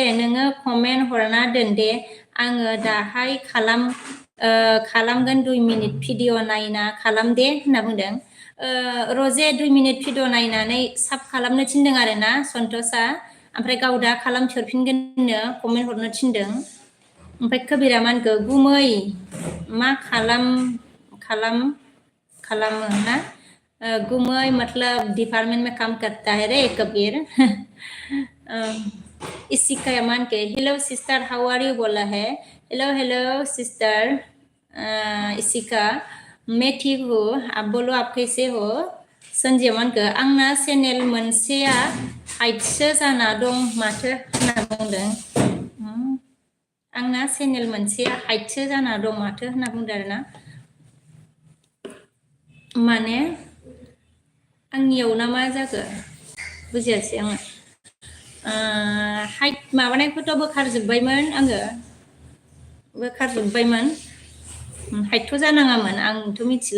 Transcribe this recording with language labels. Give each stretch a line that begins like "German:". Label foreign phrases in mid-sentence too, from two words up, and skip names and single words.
Bodo: नोङो कमेन्ट हरना दोन दे आङो दाहाय खालामगोन 2
English: minute video
Bodo: नायना खालाम दे होनना बुंदों रजे 2
English: minute video
Bodo: नायनानै साब खालामनो थिनदों आरोना सन्थसआ ओमफ्राय गाव दा खालामफिनगोननो कमेन्ट हरनो थिनदों ओमफ्राय कबिरा मा होनखो गुमै मा खालामो ना गुमै मतलब
Hindi: डिपार्टमेंट में काम करता है रे कबीर इसिकाया मान के
English: hello sister how are you
Hindi: बोला है
English: hello sister
Hindi: इसिका मैं ठीक हूँ आप बोलो आप कैसे हो संजय मान के
Bodo: आंना चेनेल मोनसेया हाइटसो जाना दं माथो होनना बुंदों आंना चेनेल मोनसेया हाइटसो जाना दं माथो होनना बुंदों आरोना माने आंनियाव ना मा जाखो बुजियासै आङो हाइट माबानायखौथ' बोखारजोब्बायमोन आङो हाइटथ' जानाङामोन आंथ' मिथिला